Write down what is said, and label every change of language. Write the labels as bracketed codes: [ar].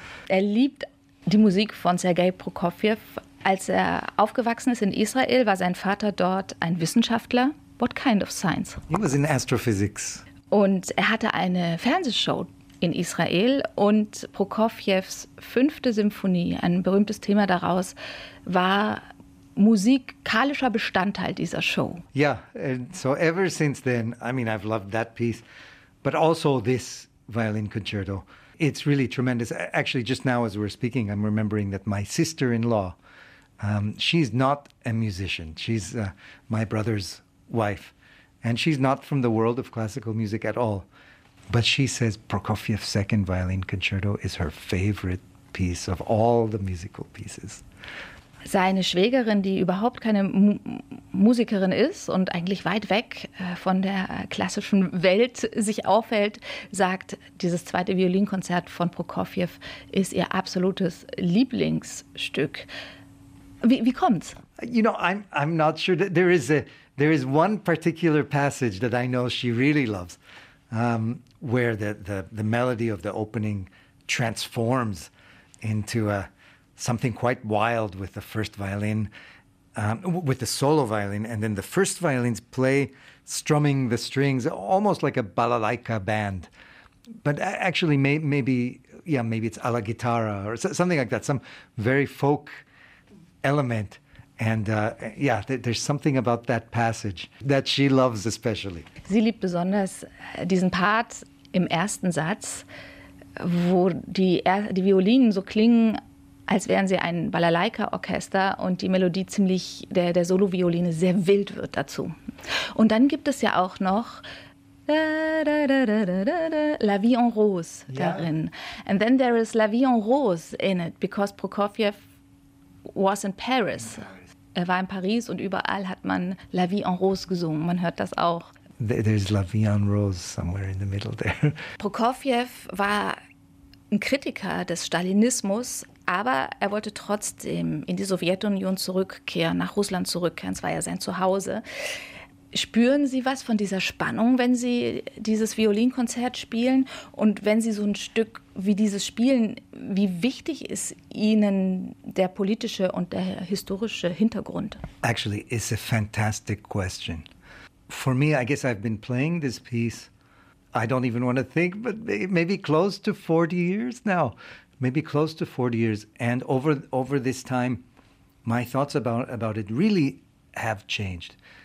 [de] Er liebt die Musik von Sergei Prokofiev. Als er aufgewachsen ist in Israel, war sein Vater dort ein Wissenschaftler. [en] What kind of science? He was in astrophysics. [de] Und er hatte eine Fernsehshow in Israel, und Prokofjews Fünfte Symphonie, ein berühmtes Thema daraus, war musikalischer Bestandteil dieser Show. [en] Yeah, and so ever since then, I mean, I've loved that piece, but also this violin concerto. It's really tremendous. Actually, just now as we're speaking, I'm remembering that my sister-in-law, she's not a musician. She's my brother's wife. And she's not from the world of classical music at all. But she says Prokofiev's Second Violin Concerto is her favorite piece of all the musical pieces. [de] Seine Schwägerin, die überhaupt keine Musikerin ist und eigentlich weit weg von der klassischen Welt sich aufhält, sagt, dieses zweite Violinkonzert von Prokofiev ist ihr absolutes Lieblingsstück. Wie kommt's? [en] You know, I'm not sure that there is one particular passage that I know she really loves, where the melody of the opening transforms into something quite wild with the first violin, with the solo violin, and then the first violins play strumming the strings almost like a balalaika band, but actually maybe it's alla guitarra or something like that, some very folk element. And there's something about that passage that she loves especially. [de] Sie liebt besonders diesen Part im ersten Satz, wo die Violinen so klingen, als wären sie ein Balalaika-Orchester, und die Melodie ziemlich, der Solo-Violine sehr wild wird dazu. Und dann gibt es ja auch noch La Vie en Rose darin. [en] Yeah. And then there is La Vie en Rose in it, because Prokofiev was in Paris. [de] Er war in Paris, und überall hat man La Vie en Rose gesungen. Man hört das auch. [en] There's La Vie en Rose somewhere in the middle there. [de] Prokofiev war ein Kritiker des Stalinismus, aber er wollte trotzdem in die Sowjetunion zurückkehren, nach Russland zurückkehren. Es war ja sein Zuhause. Spüren Sie was von dieser Spannung, wenn Sie dieses Violinkonzert spielen? Und wenn Sie so ein Stück wie dieses spielen, wie wichtig ist Ihnen der politische und der historische Hintergrund? [en] Actually, it's a fantastic question. For me, I guess I've been playing this piece, I don't even want to think, but maybe close to 40 years now. Maybe close to 40 years. And over this time, my thoughts about it really have changed.